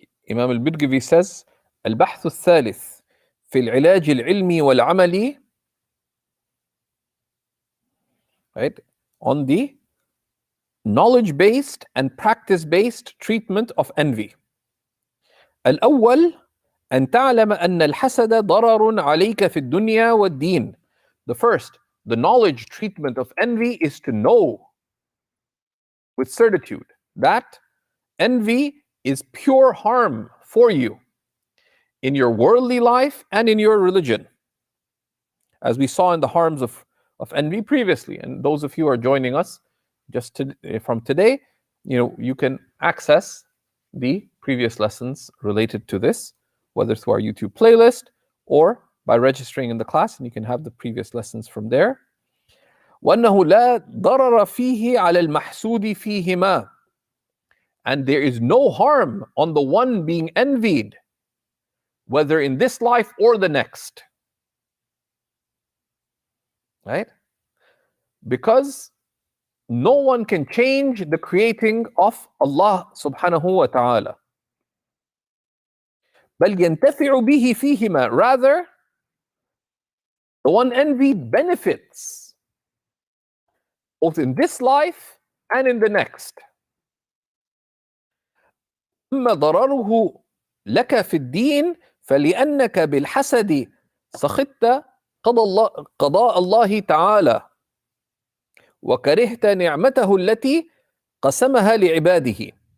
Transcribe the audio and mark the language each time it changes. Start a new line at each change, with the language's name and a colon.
English: Imam al-Birgivi says,
Arabic: البحث الثالث في العلاج العلمي والعملي,
English: right, on the knowledge-based and practice-based treatment of envy.
Arabic: الأول أن تعلم أن الحسد ضرر عليك في الدنيا والدين.
English: The first, the knowledge treatment of envy is to know with certitude that envy is pure harm for you in your worldly life and in your religion, as we saw in the harms of envy previously. And those of you who are joining us just from today, you can access the previous lessons related to this, whether through our YouTube playlist or by registering in the class, and you can have the previous lessons from there.
Arabic: وأنه لا ضرر فيه على المحسود فيهما.
English: And there is no harm on the one being envied, whether in this life or the next. Right? Because no one can change the creating of Allah subhanahu wa ta'ala.
Arabic: بل ينتفع به فيهما.
English: Rather, the one envied benefits both in this life and in the next.
Arabic: أما ضرره لك في الدين فلأنك بالحسد سخطت قضاء الله تعالى وكرهت نعمته التي قسمها لعباده.